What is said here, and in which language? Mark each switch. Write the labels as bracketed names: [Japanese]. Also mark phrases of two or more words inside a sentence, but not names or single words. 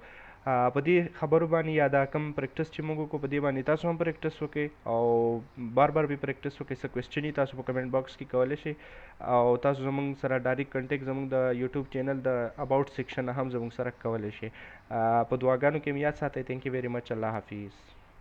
[Pashto] په دې خبرو باندې یا دا کم پریکټس چې موږ وکړو په دې باندې تاسو هم پریکټس وکړئ او بار بار به پریکټس وکړئ. څه کوېسچن تاسو په [English] comment box [Pashto] کې کولی شئ او تاسو زموږ سره [English] direct contact [Pashto] زموږ د یوټیوب چینل د [English] about section [Pashto] هم زموږ سره کولی شئ. په دعاګانو کې مې یاد ساتئ. [English] thank you very much. [Pashto] الله حافظ.